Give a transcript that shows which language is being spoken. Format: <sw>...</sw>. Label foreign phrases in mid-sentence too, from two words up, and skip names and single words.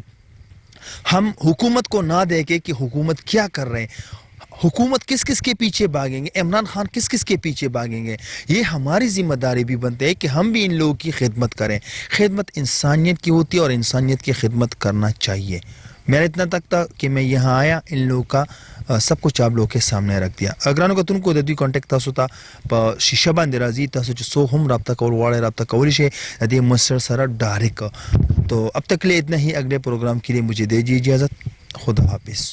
<ur>ہم حکومت کو نہ دیکھیں کہ حکومت کیا کر رہے ہیں حکومت کس کس کے پیچھے بھاگیں گے عمران خان کس کس کے پیچھے بھاگیں گے. یہ ہماری ذمہ داری بھی بنتے ہے کہ ہم بھی ان لوگوں کی خدمت کریں. خدمت انسانیت کی ہوتی ہے اور انسانیت کی خدمت کرنا چاہیے. میرا اتنا تک تھا کہ میں یہاں آیا ان لوگوں کا سب کچھ آپ لوگوں کے سامنے رکھ دیا.</ur> <ps>اگرانو کا تم کو د دوی کانټیکټ تاسو ته په شیشه باندې راځي تاسو چې سو هم رابطه کول غواړئ رابطه کولی شئ د دې مسر سره ډایرکټ.</ps> <ur>تو اب تک لیے اتنا ہی اگلے پروگرام کے لیے مجھے دیجیے اجازت. خدا حافظ.</ur>